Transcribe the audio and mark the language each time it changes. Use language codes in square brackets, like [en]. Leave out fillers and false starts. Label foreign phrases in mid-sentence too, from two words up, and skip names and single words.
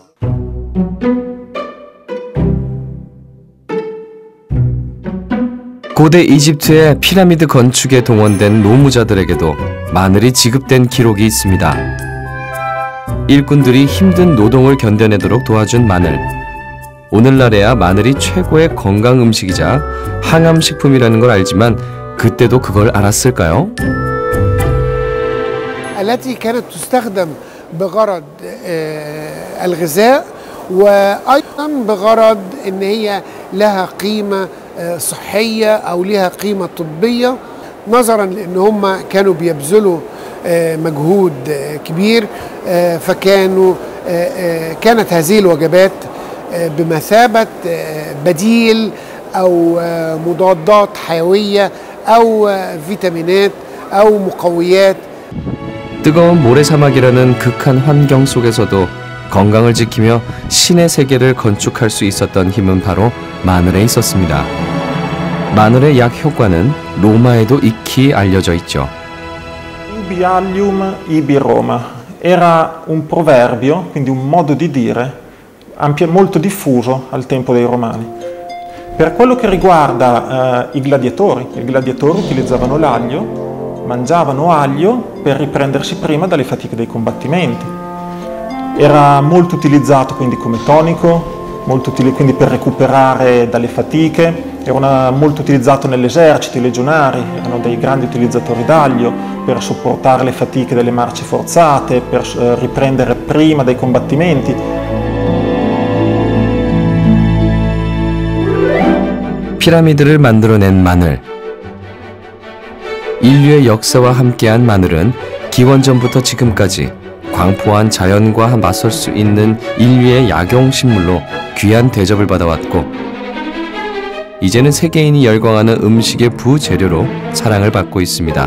[ko] 고대 이집트의 피라미드 건축에 동원된 노무자들에게도 마늘이 지급된 기록이 있습니다. 일꾼들이 힘든 노동을 견뎌내도록 도와준 마늘. 오늘날에야 마늘이 최고의 건강 음식이자 항암식품이라는 걸 알지만 그때도 그걸 알았을까요? [ar] التي كانت تستخدم بغرض الغذاء وأيضا بغرض إن هي لها قيمة صحية أو لها قيمة طبية نظرا لأن هم كانوا بيبذلوا مجهود كبير كانت هذه الوجبات بمثابة بديل أو مضادات حيوية أو فيتامينات أو مقويات. [ko] 뜨거운 모래사막이라는 극한 환경 속에서도 건강을 지키며 신의 세계를 건축할 수 있었던 힘은 바로 마늘에 있었습니다. 마늘의 약 효과는 로마에도 익히 알려져 있죠. [la] Ubi allium ibi Roma [it] era un proverbio, quindi un modo di dire molto diffuso al tempo dei Romani. Per quello che riguarda i gladiatori utilizzavano l'aglio, mangiavano aglio per riprendersi prima dalle fatiche dei combattimenti. Era molto utilizzato quindi come tonico, quindi per recuperare dalle fatiche, era molto utilizzato nell'esercito, i legionari erano dei grandi utilizzatori d'aglio per sopportare le fatiche delle marce forzate, per riprendere prima dai combattimenti. [ko] 피라미드를 만들어낸 마늘. 인류의 역사와 함께한 마늘은 기원전부터 지금까지 광포한 자연과 맞설 수 있는 인류의 약용식물로 귀한 대접을 받아왔고 이제는 세계인이 열광하는 음식의 부재료로 사랑을 받고 있습니다.